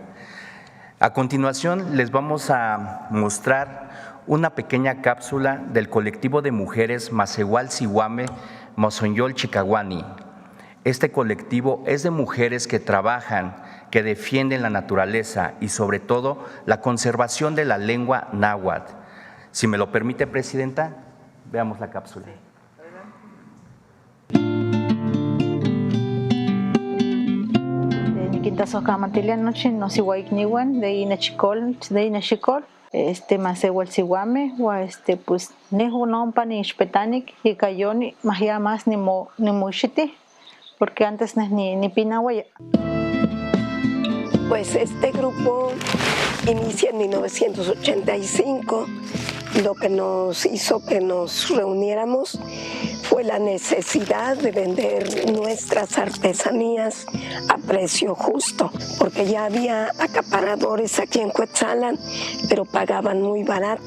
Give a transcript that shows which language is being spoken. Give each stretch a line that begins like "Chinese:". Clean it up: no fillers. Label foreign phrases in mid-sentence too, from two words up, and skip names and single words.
Spanish: A continuación, les vamos a mostrar una pequeña cápsula del colectivo de mujeres Macehual Sihuame Mosonyol Chicahuani. Este colectivo es de mujeres que trabajan, que defienden la naturaleza y sobre todo la conservación de la lengua náhuatl. Si me lo permite, Presidenta, veamos la cápsula.
Highland Puebla Nahuatl: Niquintasojkamantilianochi nosihuaikniuan de inechicol, Macehual Sihuame, pues nehu nompa ni ixpetanic y cayoni mahia más ni muixiti,
Spanish: porque antes
Highland Puebla Nahuatl: ni pinahuaya.
Spanish: Pues este grupo inicia en 1985. Lo que nos hizo que nos reuniéramos fue la necesidad de vender nuestras artesanías a precio justo, porque ya había acaparadores aquí en Cuetzalan, pero pagaban muy barato.